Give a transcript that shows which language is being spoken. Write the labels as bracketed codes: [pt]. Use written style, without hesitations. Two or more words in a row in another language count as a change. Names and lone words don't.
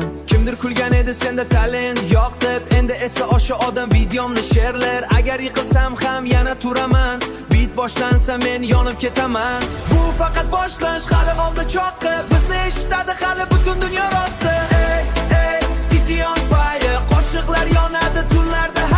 [uz] Kimdir kulgan edi senda talent yo'q deb, endi esa o'sha odam videomni sherlar. Agar yiqilsam ham yana turaman, beat boshlansa men yonib ketaman. Bu faqat boshlanish, hali oldi cho'qqi, bizni eshitadi hali butun dunyo rosti. Ey, ey, [en] city on fire, [uz] qo'shiqlar yonadi tunlar